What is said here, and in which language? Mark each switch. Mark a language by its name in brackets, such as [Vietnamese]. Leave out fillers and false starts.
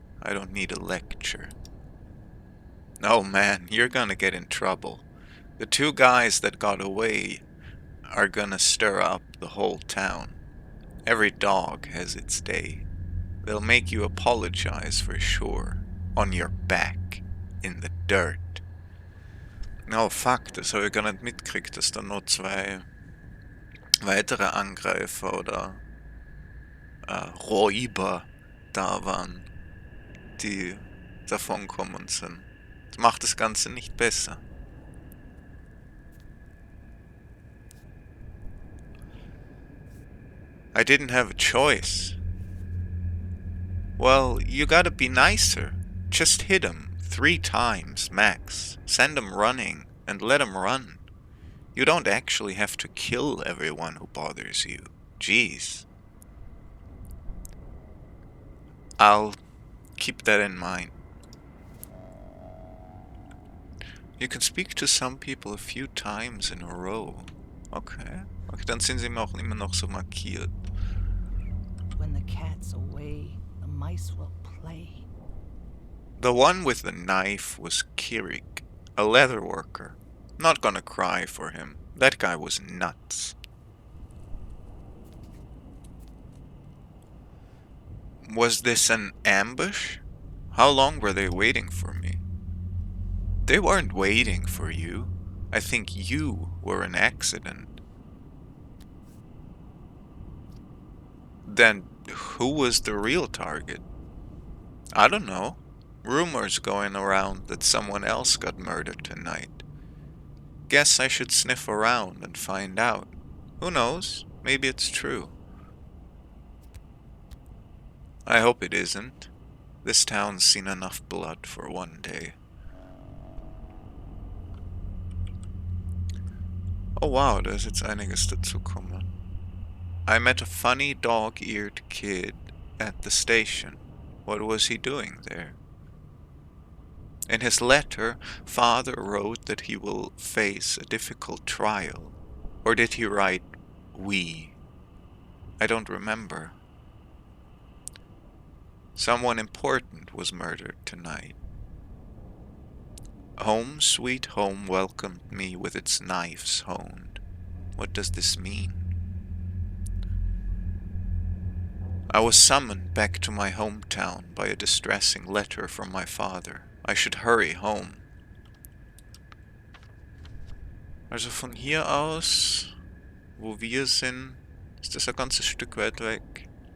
[English] I don't need a lecture. Oh man, you're gonna get in trouble. The 2 guys that got away are gonna stir up the whole town. Every dog has its day. They'll make you apologize for sure. On your back. In the dirt. Oh fuck, [German] das habe ich gar nicht mitgekriegt, dass da noch 2 weitere Angreifer oder Räuber da waren, die davonkommen sind. Das macht das Ganze nicht besser. [English] I didn't have a choice. Well, you gotta be nicer. Just hit 'em 3 times, max. Send 'em running, and let 'em run. You don't actually have to kill everyone who bothers you. Jeez. I'll keep that in mind. You can speak to some people a few times in a row. Okay. [German] Okay, dann sind sie mir auch immer noch so markiert. [English] When the cat's away, the mice will play. The one with the knife was Kirik, a leather worker. Not gonna cry for him. That guy was nuts. Was this an ambush? How long were they waiting for me? They weren't waiting for you. I think you were an accident. Then who was the real target? I don't know. Rumors going around that someone else got murdered tonight. Guess I should sniff around and find out. Who knows? Maybe it's true. I hope it isn't. This town's seen enough blood for one day. [German] Oh wow, da ist jetzt einiges dazukommen. [English] I met a funny dog-eared kid at the station. What was he doing there? In his letter, Father wrote that he will face a difficult trial. Or did he write, we? I don't remember. Someone important was murdered tonight. Home sweet home welcomed me with its knives honed. What does this mean? I was summoned back to my hometown by a distressing letter from my father. I should hurry home. [German] Also von hier aus, wo wir sind, ist das ein ganzes Stück weit weg.